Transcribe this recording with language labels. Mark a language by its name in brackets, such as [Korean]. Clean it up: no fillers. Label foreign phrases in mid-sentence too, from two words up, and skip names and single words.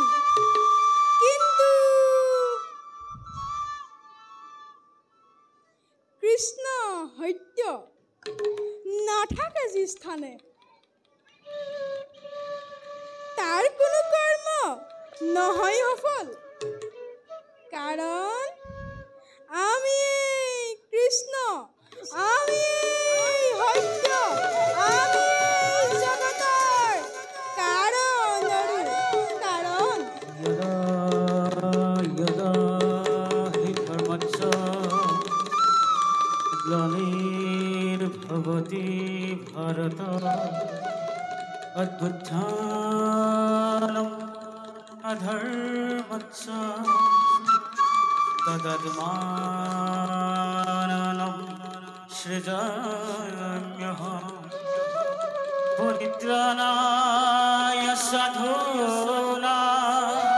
[Assamese] কিন্তু কৃষ্ণ সত্য নাথাকে যি স্থানে, তাৰ কোনো কৰ্ম নহয় সফল। কাৰণ আমি কৃষ্ণ, আমি সত্য, আমি জগতৰ কাৰণ কাৰণ। [Sanskrit] यदा हि धर्मस्य ग्लानिर्भवति भारत अभ्युत्थानम् अधर्मस्य तदात्मानं सृजाम्यहम् परित्राणाय साधूनां